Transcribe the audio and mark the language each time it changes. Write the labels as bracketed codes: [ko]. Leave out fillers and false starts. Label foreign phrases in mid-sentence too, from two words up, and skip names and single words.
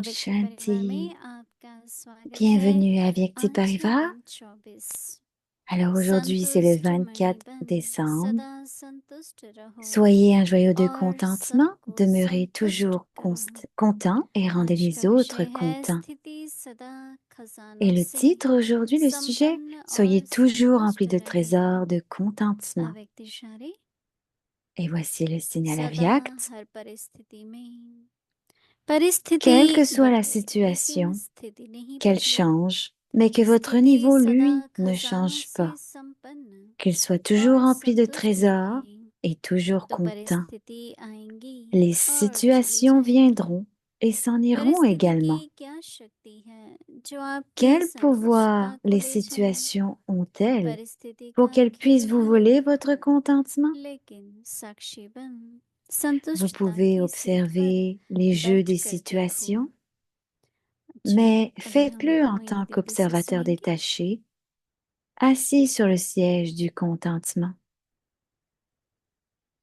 [hi] अव्यक्त परिवार Shanti. में आपका स्वागत है [fr] Bienvenue à Vyakti [hi] आज है [fr] Parivar. [hi] दिन 24 [fr] Alors aujourd'hui, c'est le [hi] संतुष्ट [fr] 24 [hi] मणि बन [fr] décembre. [hi] सदा संतुष्ट रहो [fr] Soyez un joyau de [hi] और [fr] contentement, [hi] सबको [fr] demeurez [hi] संतुष्ट [fr] toujours [hi] करो [fr] content et rendez [hi] आज का [fr] les autres [hi] विषय है [fr] contents. [hi] स्थिति सदा [fr] Et [hi] खजानों [fr] le [hi] से [fr] titre aujourd'hui, le sujet, [hi] संपन्न [fr] soyez [hi] और [fr] toujours [hi] संतुष्ट [fr] remplis de [hi] रहे [fr] trésors de contentement. [hi] अव्यक्त इशारे [fr] Et voici le signal [hi] सदा [fr] Avyakt. [hi] हर परिस्थिति में [fr] Quelle que [hi] परिस्थिति [fr] soit la [hi] बदले लेकिन [fr] situation, [hi] स्थिति नहीं [fr] qu'elle [hi] बदले [fr] change, mais que votre [hi] स्थिति [fr] niveau, [hi] सदा [fr] lui, ne [hi] खजानों [fr] change [hi] से [fr] pas, [hi] संपन्न [fr] qu'il soit toujours [hi] और [fr] rempli de [hi] संतुष्ट [fr] trésors [hi] रहे [fr] et toujours [hi] तो [fr] content. [hi] परिस्थिति आएंगी [fr] Les [hi] और चली [fr] situations [hi] जाएंगी [fr] viendront et s'en iront [hi] परिस्थिति [fr] également. [hi] की क्या शक्ति है जो आपकी [fr] Quel pouvoir [hi] संतुष्टता को [fr] les [hi] ले जाए [fr] situations ont-elles [hi] परिस्थिति [fr] pour [hi] का [fr] qu'elles puissent [hi] खेल [fr] vous [hi] है [fr] voler votre contentement? [hi] लेकिन साक्षी बन [fr] Vous [hi] संतुष्टता [fr] pouvez [hi] की सीट पर [fr] observer les jeux [hi] बैठ [fr] des [hi] कर देखो [fr] situations, [hi] अच्छा [fr] mais [hi] कभी हम [fr] faites-le en [hi] वहीं [fr] tant [hi] दिव्य से [fr] qu'observateur [hi] सुनेंगे [fr] détaché, assis sur le siège du contentement.